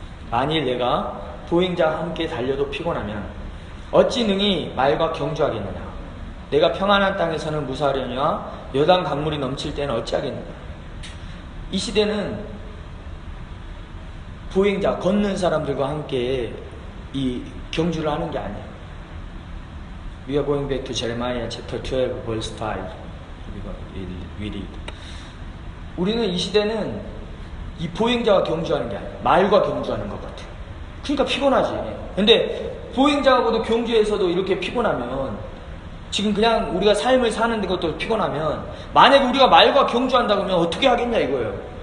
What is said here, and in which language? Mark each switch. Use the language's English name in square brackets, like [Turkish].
[Korean] 만일 내가 보행자와 함께 달려도 피곤하면 어찌 능히 말과 경주하겠느냐. 내가 평안한 땅에서는 무사하려니와 여단 강물이 넘칠 때는 어찌하겠느냐. 이 시대는 보행자, 걷는 사람들과 함께 이 경주를 하는 게 아니에요. [English] We are going back to Jeremiah chapter 12 verse 5. We read. [Korean] 우리는 이 시대는 이 보행자와 경주하는 게 아니에요. 말과 경주하는 것 같아요. 그러니까 피곤하지. 근데 보행자하고도 경주에서도 이렇게 피곤하면 지금 그냥 우리가 삶을 사는 것도 피곤하면 만약에 우리가 말과 경주한다 그러면 어떻게 하겠냐 이거예요.